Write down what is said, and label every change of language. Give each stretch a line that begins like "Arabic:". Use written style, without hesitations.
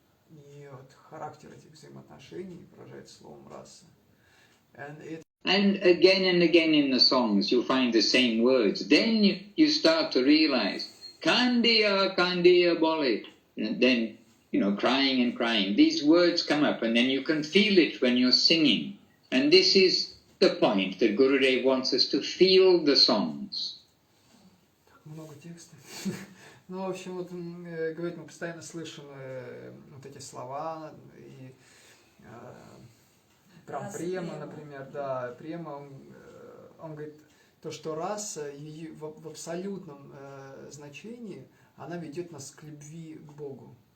Russian: И вот характер этих взаимоотношений выражается словом раса.
English: And again in the songs you find the same words. Then you start to realize,
Bangla: Kandiya, Kandiya Bole.
English: Then, crying and crying. These words come up and then you can feel it when you're singing. And this is the point that Gurudev wants us to feel the songs.
Russian: Много текста. Ну, в общем, вот говорит, мы постоянно слышим вот эти слова, и прям према, например, да, према, он говорит, то, что раса в абсолютном значении, она ведет нас к любви к Богу.